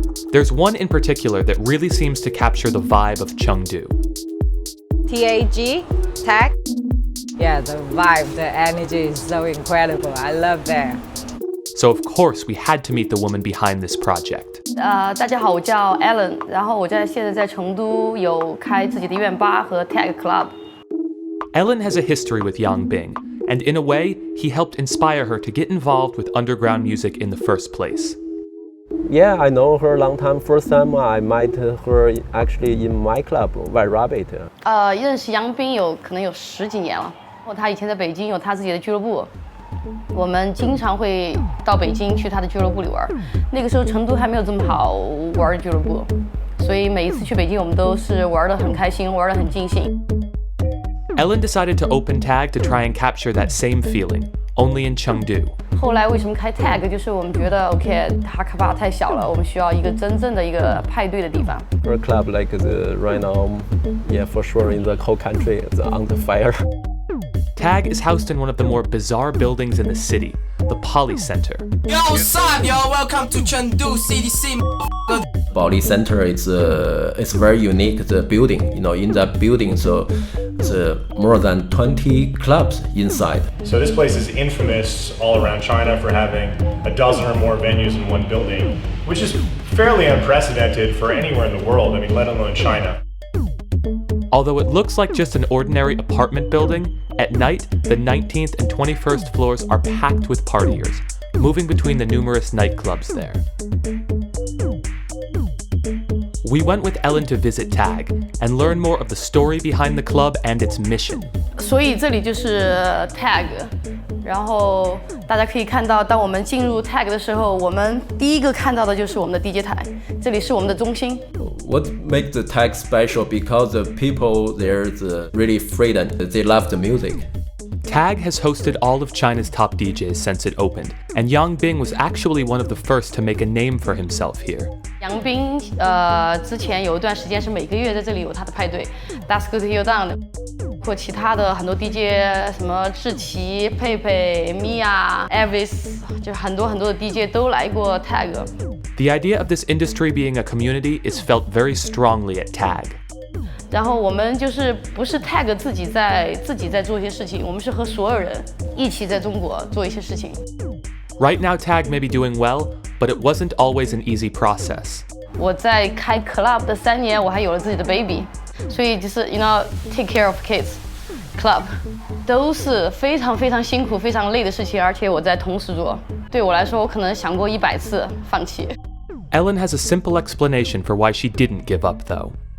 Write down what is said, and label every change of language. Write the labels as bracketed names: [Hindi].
[English] There's one in particular that really seems to capture the vibe of Chengdu. TAG, tag. Yeah, the vibe, the energy is so incredible. I love that. So of course we had to meet the woman behind this project. [Chinese] 大家好，我叫 Ellen， 然后我现在在成都有开自己的院吧和 Tag Club。 [English] Ellen has a history with Yang Bing, and in a way, he helped inspire her to get involved with underground music in the first place. Yeah, I know her a long time. First time I met her actually in my club, White Rabbit. [Chinese] 认识杨斌可能有10几年了。他以前在北京有他自己的俱乐部，我们经常会到北京去他的俱乐部里玩。那个时候成都还没有这么好玩的俱乐部，所以每一次去北京我们都是玩得很开心，玩得很尽兴。 [English] Ellen decided to open Tag to try and capture that same feeling, only in Chengdu. [Chinese] 后来为什么开 Tag？就是我们觉得 OK， 哈卡巴太小了，我们需要一个真正的一个派对的地方。 [English] For a club like right now, yeah, for sure in the whole country, it's under fire. Tag is housed in one of the more bizarre buildings in the city, the Poly Center. Yo, what's up, y'all? Welcome to Chengdu CDC. Poly Center is it's very unique the building. You know, in that building, so it's more than 20 clubs inside. So this place is infamous all around China for having a dozen or more venues in one building, which is fairly unprecedented for anywhere in the world. I mean, let alone China. Although it looks like just an ordinary apartment building, at night, the 19th and 21st floors are packed with partiers, moving between the numerous nightclubs there. We went with Ellen to visit Tag and learn more of the story behind the club and its mission. [Chinese] 所以这里就是 Tag， 然后大家可以看到，当我们进入 Tag 的时候，我们第一个看到的就是我们的 DJ 台，这里是我们的中心。 [English] What makes the Tag special? Because the people there's really freedom. They love the music. Tag has hosted all of China's top DJs since it opened, and Yang Bing was actually one of the first to make a name for himself here. [Chinese] 杨斌之前有一段时间是每个月在这里有他的派对 ，That's Good Till Down 的，或其他的很多 DJ， 什么志奇、佩佩、Mia、Elvis， 就很多的 DJ 都来过 Tag。 [English] The idea of this industry being a community is felt very strongly at Tag. [Chinese] 然后我们就是不是 Tag 自己在做一些事情，我们是和所有人一起在中国做一些事情。 [English] Right now, Tag may be doing well, but it wasn't always an easy process. [Chinese] 我在开 club 的3年，我还有了自己的 baby， 所以就是 [English] you know take care of kids。 [Chinese] club 都是非常辛苦、非常累的事情，而且我在同时做。对我来说，我可能想过100次放弃。 [English] Ellen has a simple explanation for why she didn't give up, though.